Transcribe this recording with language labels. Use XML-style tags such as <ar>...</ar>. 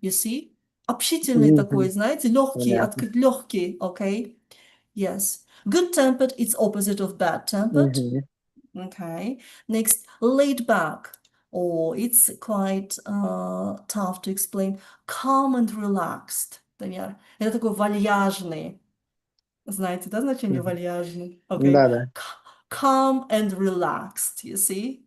<en>You see?</en> <ru>Общительный такой, Мгм. знаете, легкий, Понятно. открыть легкий.</ru> <en>Okay? Yes. Good-tempered, it's opposite of bad-tempered. Мгм. Okay. Next, laid back. Oh, it's quite tough to explain. Calm and relaxed.</en> <ru>Например, это такой вальяжный. Знаете, да, значение Мгм. вальяжный?</ru> <en>Okay.</en> <ru>Да-да.</ru> <en>Calm and relaxed, you see?</en>